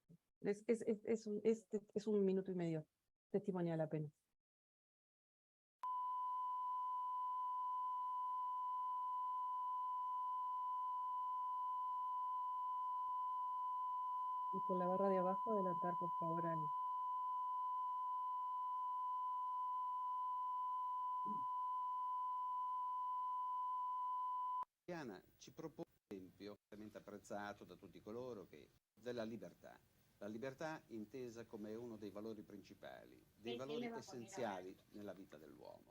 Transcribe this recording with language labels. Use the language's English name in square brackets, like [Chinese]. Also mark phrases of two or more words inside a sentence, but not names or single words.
[Spanish] Es un minuto y medio. Testimonial apenas. Y con la barra de abajo adelantar, por favor, al... [Italian] Ci propone, ad esempio, esempio, apprezzato da tutti coloro che della libertà. La libertà intesa come uno dei valori principali, dei valori essenziali nella vita dell'uomo.